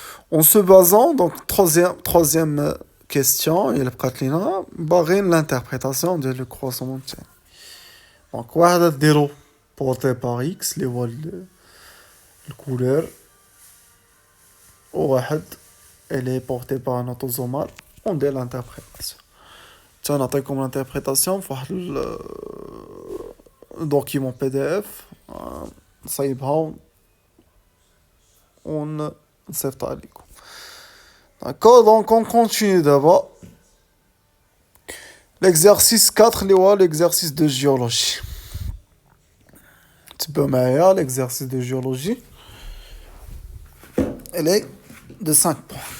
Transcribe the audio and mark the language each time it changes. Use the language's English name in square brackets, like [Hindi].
[French] En se basant, donc troisième question, il y a l'interprétation de le croissant. Donc, [Arabic] واحد ديرو [French] porté par X [Arabic] اللي هو الكولور، وواحد [French] elle est portée par un autosomal. On dit l'interprétation. Tiens, [Arabic] نعطيكم [French] l'interprétation [Arabic] في واحد [French] document PDF [Arabic] نصايبها ونصيفطها عليكم. [French] D'accord, donc on continue d'abord. L'exercice 4 [Arabic] اللي هو [French] l'exercice de géologie. [Arabic] تبقى معايا [French] l'exercice de géologie. Elle est de 5 points.